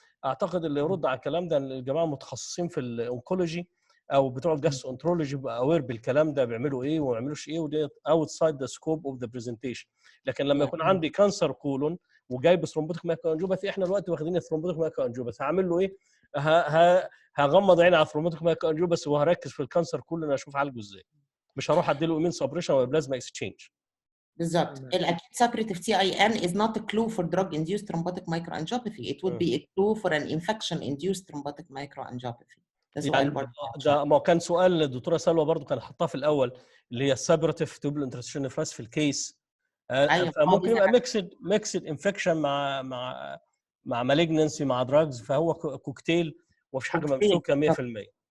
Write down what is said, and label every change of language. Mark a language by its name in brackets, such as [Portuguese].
[Arabic] اعتقد اللي يرد على الكلام ده الجماعه المتخصصين في الاونكولوجي او بتوع الجاسترونترولوجي بيبقى اوير بالكلام ده بيعملوا ايه وما بيعملوش ايه، ودي [English] Outside the scope of the presentation. [Arabic] لكن لما يكون عندي كانسر كولون وجايب ثرومبوتيك مايكروانجيوباثي، احنا دلوقتي واخدين الثرومبوتيك مايكروانجيوباثي، هعمل له ايه؟ هغمض عيني على الثرومبوتيك مايكروانجيوباثي وهركز في الكانسر كله اشوف عالجه ازاي. مش هروح ادي له ايمين سبريشن ولا بلازما اكسشينج. بالظبط. الاكيد [English] Suppurative TIN is not a clue for drug induced thrombotic microangiopathy. It would be a clue for an infection induced thrombotic microangiopathy. [Arabic] ده سؤال برضه. ده ما كان سؤال الدكتوره سلوى برضه كان حطاه في الاول، اللي هي السابريتيف تيوبل انترستيشن نفرايتس في الكيس. أيوة. فممكن يبقى ميكسد انفكشن مع مالجنسي مع دراجز، فهو كوكتيل ومفيش حاجه ممسوكه 100%.